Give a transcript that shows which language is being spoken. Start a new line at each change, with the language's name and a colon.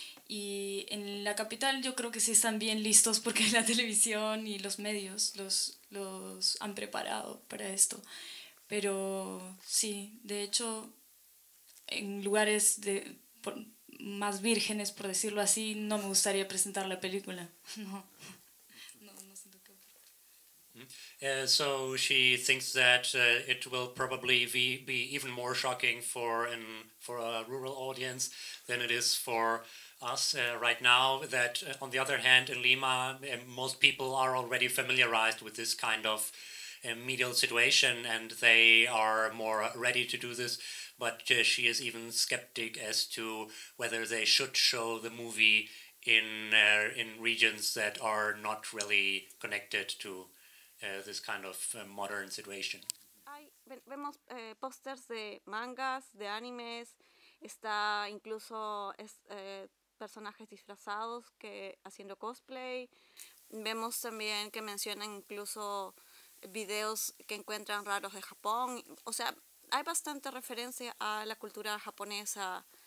Spanish: Y en la capital yo creo que sí están bien listos, porque la televisión y los medios los han preparado para esto. Pero sí, de hecho, en lugares más vírgenes, por decirlo así, no me gustaría presentar la película. No siento que...
English: So she thinks that it will probably be even more shocking for a rural audience than it is for us right now. That on the other hand, in Lima, most people are already familiarized with this kind of medial situation, and they are more ready to do this. But she is even skeptic as to whether they should show the movie in regions that are not really connected to this kind of modern situation.
Spanish: Vemos pósters de mangas, de animes, está incluso personajes disfrazados haciendo cosplay. Vemos también que mencionan incluso videos que encuentran raros de Japón. O sea, hay bastante referencia a la cultura japonesa